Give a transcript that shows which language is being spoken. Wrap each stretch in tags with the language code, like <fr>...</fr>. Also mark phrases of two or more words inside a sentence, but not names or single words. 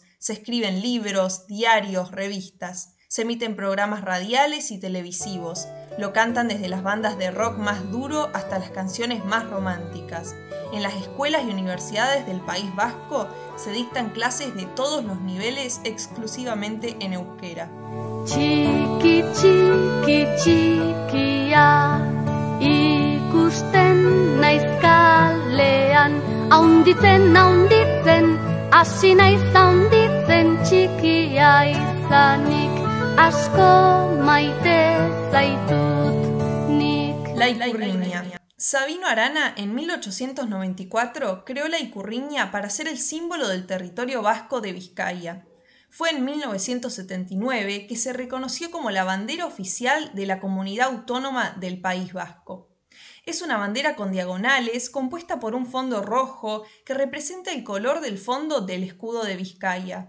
<es>Se escriben libros, diarios, revistas. Se emiten programas radiales y televisivos. Lo cantan desde las bandas de rock más duro hasta las canciones más románticas. En las escuelas y universidades del País Vasco se dictan clases de todos los niveles exclusivamente en euskera.</es> <eu>Txiki, txiki, txikia, ikusten naiz kalean, haunditzen, haunditzen, hasi naiz haunditzen, txikia izanik.</eu> <es>La Ikurriña. Sabino Arana, en 1894, creó la Ikurriña para ser el símbolo del territorio vasco de Vizcaya. Fue en 1979 que se reconoció como la bandera oficial de la comunidad autónoma del País Vasco. Es una bandera con diagonales compuesta por un fondo rojo que representa el color del fondo del escudo de Vizcaya.</es>